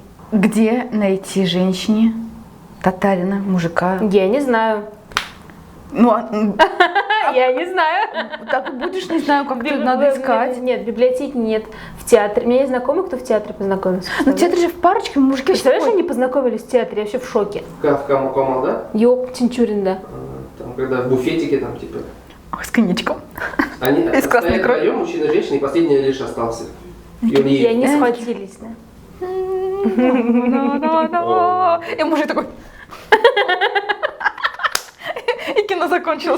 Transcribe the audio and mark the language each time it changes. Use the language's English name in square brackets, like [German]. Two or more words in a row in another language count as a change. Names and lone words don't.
[Russian] где найти женщине, татарина, мужика? Я не знаю. Ну, Я не знаю. так и будешь, не знаю, как надо искать. Нет, в библиотеке нет. В театре. У меня есть знакомый, кто в театре познакомился. Ну, театр же в парочке, мужики Представляешь, вообще они познакомились в театре, я вообще в шоке. В Камал, да? Ёп, Тинчурин, да. Там, когда в буфетике, там, типа... с коньячком. Они Из красной стоят крови. вдвоем, мужчина и женщина, и последний лишь остался. И он И едет. они схватились, да. И мужик такой... И кино закончилось.